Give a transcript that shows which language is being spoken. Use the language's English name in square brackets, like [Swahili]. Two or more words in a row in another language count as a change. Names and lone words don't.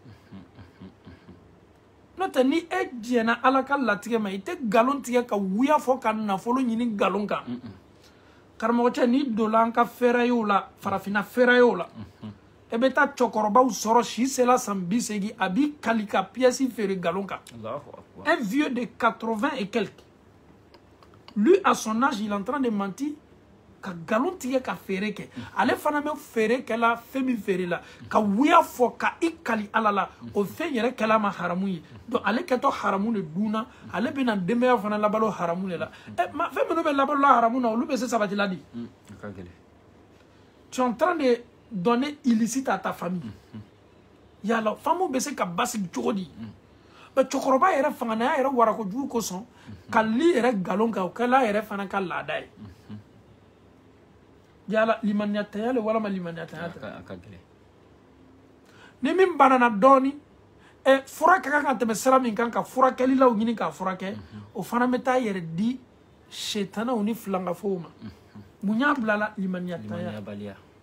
[Bambara] n'o tɛ ni e diɲɛna Ala ka latigɛ ma i tɛ nkalon tigɛ ka wuya fɔ ka nafolo ɲini nkalon kan karamɔgɔ cɛ ni donna an ka fɛɛrɛyew la farafina fɛɛrɛyew la e bɛ taa cɛkɔrɔbaw sɔrɔ si sela san 80 a b'i kali ka pièce feere nkalon kan [French] un vieux de 80 et quelques lui à son âge il est en train de mentir [Bambara] ka nkalon tigɛ ka feere kɛ ale fana bɛ feere kɛla fɛn min feere la ka wuya fɔ ka i kali Ala la o fɛn yɛrɛ kɛla ma haramu ye donc ale kɛtɔ haramu de dunna ale bɛna denbaya fana labalo haramu de la fɛn minnu bɛ labalo la haramu na olu bɛ se sabatila di [French] tu es en train de donner illicite à ta famille [Bambara] yala famu bɛ se ka basigi cogo di mais cɛkɔrɔba yɛrɛ fanganaya yɛrɛ warakojugu kosɔn ka li yɛrɛ nkalon kan o kɛla yɛrɛ fana ka laada ye yala limaniya tanya le walama limaniya tanya ni min banana dɔɔni fura ka kan ka tɛmɛ sira min kan ka furakɛlilaw ɲini k'a furakɛ o fana bɛ taa yɛrɛ di setanaw ni filankafow ma mun y'a bilala limaniya tanya